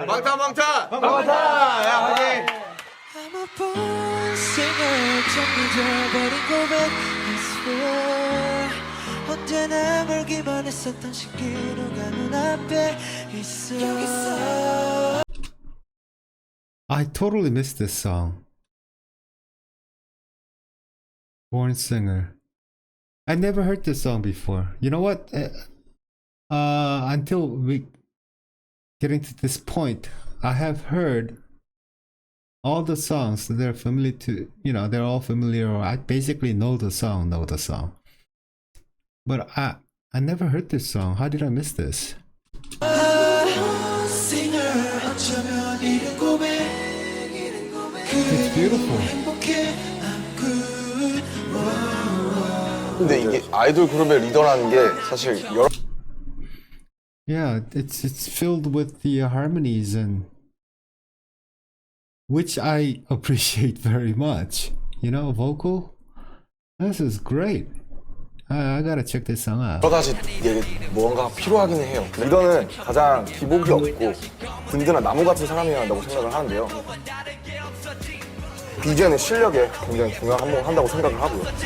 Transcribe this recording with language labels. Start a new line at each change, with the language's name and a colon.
Korean: 방탄! 야, 화이팅!
English: I'm a born singer
Korean: 정해져버린 고백
English: I swear
Korean: 언제나 멀기만 했었던 신기루가 눈앞에 있어
English: I totally missed this song. Born Singer. I never heard this song before. You know what? Until we getting to this point, I have heard all the songs. They're familiar to, you know, they're all familiar. Or I basically know the song. But I never heard this song. How did I miss this? It's beautiful.
Korean: 근데 이게 아이돌 그룹의 리더라는 게 사실 여러
English: Yeah, it's filled with the harmonies and which I appreciate very much. You know, vocal This is great. I gotta check this song out.
Korean: 여러 가지 무언가가 필요하긴 해요. 리더는 가장 기복이 없고 든든한 나무 같은 사람이어야 한다고 생각을 하는데요. BJ는 실력에 굉장히 중요한다고 생각을 하고요.